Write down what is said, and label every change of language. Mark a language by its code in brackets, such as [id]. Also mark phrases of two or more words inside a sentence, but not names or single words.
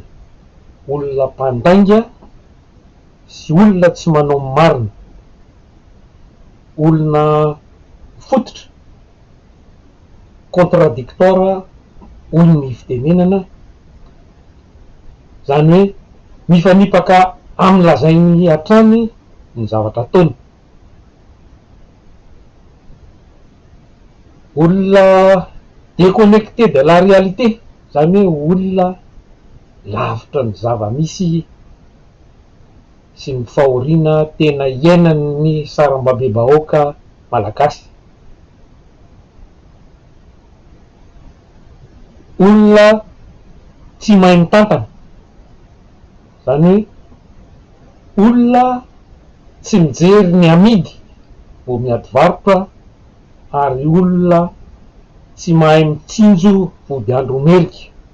[mg] Olona mpandainga sy olona tsy manao marina, olona fototra, contradictoire hoy ny fitenenana, izany hoe mifanipaka amin'ny lazainy hatrany ny zavatra ataony. [fr] Olona déconnecté de la réalité, [mg] izany hoe olona lavitra ny zava-misy sy ny fahoriana tena iainan'ny saram-babe-bahoaka malagasy. Olona tsy mahay mitantana, izany hoe olona tsy mijery ny amidy vao miady varotra ary olona tsy mahay mitsinjo vody andro omerika.